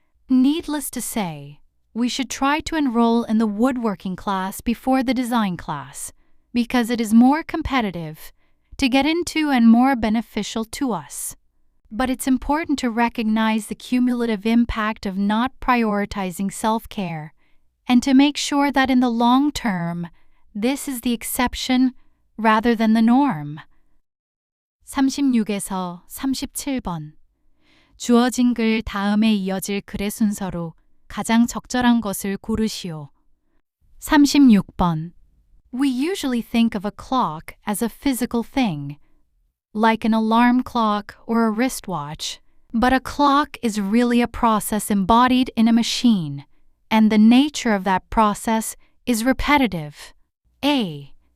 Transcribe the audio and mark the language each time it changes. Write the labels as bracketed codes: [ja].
[en] Needless to say, we should try to enroll in the woodworking class before the design class, because it is more competitive to get into and more beneficial to us. But it's important to recognize the cumulative impact of not prioritizing self-care and to make sure that in the long term, this is the exception rather than the norm. [ko] 36에서 37번. 주어진 글 다음에 이어질 글의 순서로 가장 적절한 것을 고르시오. 36번. [en] We usually think of a clock as a physical thing, like an alarm clock or a wristwatch, but a clock is really a process embodied in a machine, and the nature of that process is repetitive. A.